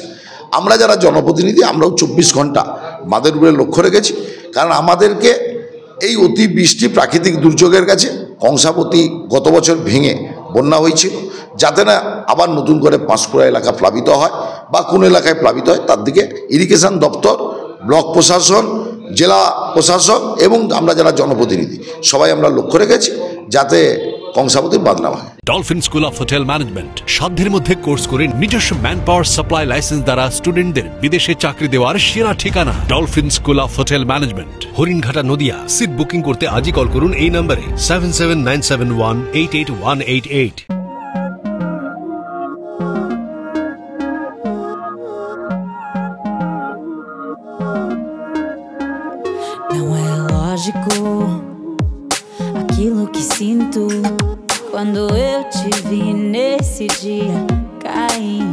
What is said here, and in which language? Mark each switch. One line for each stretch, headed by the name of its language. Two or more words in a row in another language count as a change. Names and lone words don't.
Bangla: আমরা যারা জনপ্রতিনিধি আমরাও 24 ঘন্টা বাঁধের উপরে লক্ষ্য রেখেছি, কারণ আমাদেরকে এই অতি বৃষ্টি প্রাকৃতিক দুর্যোগের কাছে কংসাবতী গত বছর ভেঙে বন্যা হয়েছিল, যাতে না আবার নতুন করে পাঁশকুড়া এলাকা প্লাবিত হয় বা কোন এলাকায় প্লাবিত হয় তার দিকে ইরিগেশন দপ্তর, ব্লক প্রশাসন, জেলা প্রশাসক এবং আমরা যারা জনপ্রতিনিধি সবাই আমরা লক্ষ্য রেখেছি যাতে কংসাবতীর বাদ না হয়। ডলফিন স্কুল অফ হোটেল ম্যানেজমেন্ট সাধ্যের মধ্যে কোর্স করে নিজস্ব
English: man power supply license
Bangla: দ্বারা স্টুডেন্টদের বিদেশে চাকরি দেওয়ার সেরা ঠিকানা ডলফিন স্কুল অফ হোটেল ম্যানেজমেন্ট, হরিণঘাটা, নদিয়া।
English: seat booking
Bangla: করতে আজই কল করুন এই নম্বরে 7797188188।
Portuguese: Não é lógico aquilo que sinto quando eu te vi nesse dia cair.